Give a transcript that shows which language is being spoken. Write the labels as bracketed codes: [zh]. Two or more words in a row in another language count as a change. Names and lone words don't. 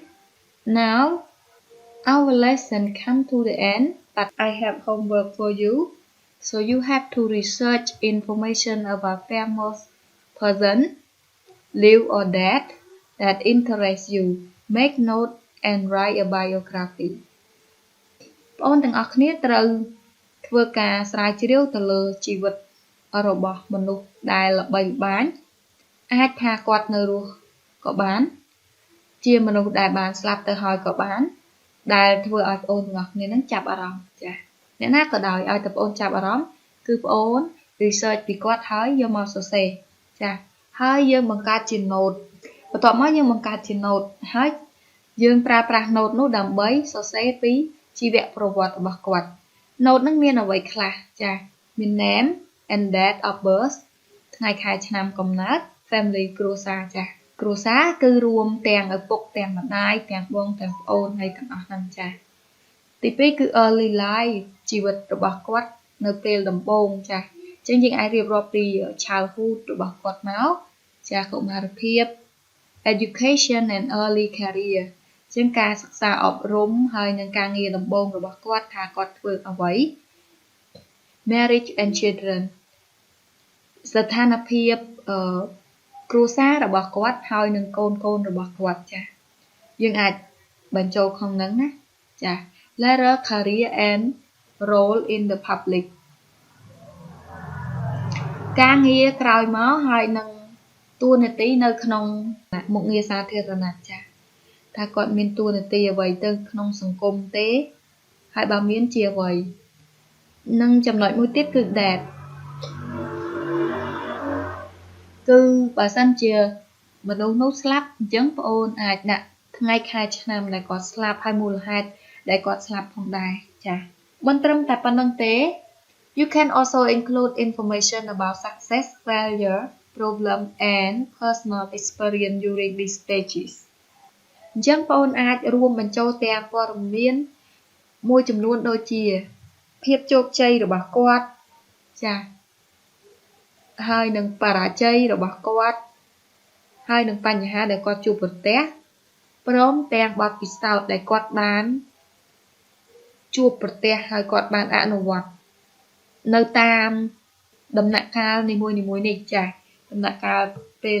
[en] Now, our lesson come to the end, but I have homework for you. So you have to research information about famous person, live or dead, that interests you. Make note and write a biography. [km] បងប្អូនទាំងអស់គ្នាត្រូវធ្វើការស្រាវជ្រាវទៅលើជីវិតរបស់មនុស្សដែលល្បីល្បាញ អាចថាគាត់នៅរស់ក៏បាន ជាមនុស្សដែលបានស្លាប់ទៅហើយក៏បាន ដែលធ្វើឲ្យបងប្អូនទាំងអស់គ្នានឹងចាប់អារម្មណ៍ចា៎អ្នកណាក៏ដោយឲ្យតែបងប្អូនចាប់អារម្មណ៍គឺបងប្អូន research ពីគាត់ហើយយកមកសរសេរចា៎ហើយយើងបង្កើតជា note បន្ទាប់មកយើងបង្កើតជា note ហើយយើងប្រើប្រាស់ note នោះដើម្បីសរសេរពីជីវប្រវត្តិរបស់គាត់ note នឹងមានអ្វីខ្លះចាមាន [en] name and date of birth [km] ថ្ងៃខែឆ្នាំកំណើត family គ្រួសារចាគ្រួសារគឺរួមទាំងឪពុកទាំង ម្ដាយទាំងបងទាំងប្អូនហើយទាំងអស់ហ្នឹងចាទី2គឺ [en] early life [km] ជីវិតរបស់គាត់នៅពេលដំបូ ងចាអញ្ចឹងយើងអាចរៀបរាប់ពី childhood របស់គាត់មកចាកុមារភាព [en] education and early career [km] ជាងការសិក្សាអប់រំហើយនឹងការងារដំបូងរបស់គាត់ថាគាត់ធ្វើអ្វី [en] marriage and children [km] ស្ថានភាពគ្រួសាររបស់គាត់ហើយនឹងកូនរបស់គាត់ចាយើងអាចបញ្ចូលក្នុងហ្នឹងណាចា [en] later career and role in the public [km] ការងារក្រោយមកហើយនឹងតួនាទីនៅក្នុងមុខងារសាធារណៈចាថាគាត់មានតួនាទីអ្វីទៅក្នុងសង្គមទេហើយបើមានជាអ្វីនិងចំណុចមួយទៀតគឺ that គឺបើសិនជាមនុស្សនោះស្លាប់អញ្ចឹងបងអូនអាចដាក់ថ្ងៃខែឆ្នាំដែលគាត់ស្លាប់ហើយមូលហេតុដែលគាត់ស្លាប់ផងដែរ ចាមិនត្រឹមតែប៉ុណ្្នឹងទេ [en] You can also include information about success, failure, problem and personal experience during these stages [km] អញ្ចឹងបងអូនអាចរួមបញ្ចូលទាំងព័ត៌មានមួយចំនួនដូចជាភាពជោគជ័យរបស់គាត់ចាហើយនឹងបរាជ័យរបស់គាត់ហើយនឹង បញ្ហាដែលគាត់ជួបប្រទះព្រមទាំងបទពិសោធន៍ដែលគាត់បានជួបប្រទះហើយគាត់បានអនុវត្តនៅតាមដំណាក់កាលនីមួយៗនេះចាដំណាក់កាលពេល